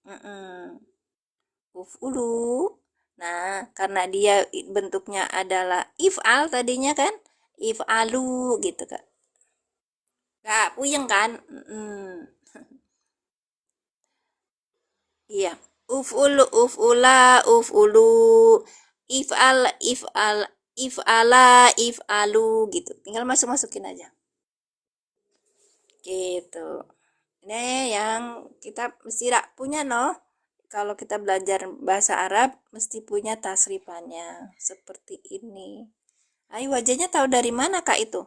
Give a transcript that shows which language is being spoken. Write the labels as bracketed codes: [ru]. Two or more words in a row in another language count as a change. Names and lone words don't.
[id] Uf'ulu. Nah, karena dia bentuknya adalah if'al tadinya kan? If'alu gitu kan. Gak puyeng kan? Iya. [ar] Uf'ula, uf'ulu, if'ala, if'alu gitu. [id] Tinggal masukin aja. gitu. Ini yang kita mesti punya noh. Kalau kita belajar bahasa Arab mesti punya tasrifannya seperti ini. Ayo wajahnya tahu dari mana Kak itu?